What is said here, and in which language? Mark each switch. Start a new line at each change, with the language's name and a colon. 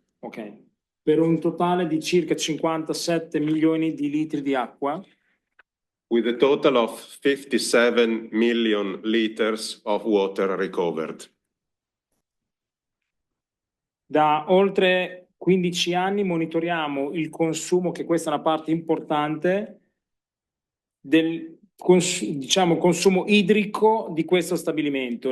Italian: Ok, per un totale di circa 57 milioni di litri di acqua.
English: with a total of 57 million liters of water recovered.
Italian: Da oltre 15 anni monitoriamo il consumo, che questa è una parte importante, del consumo idrico di questo stabilimento.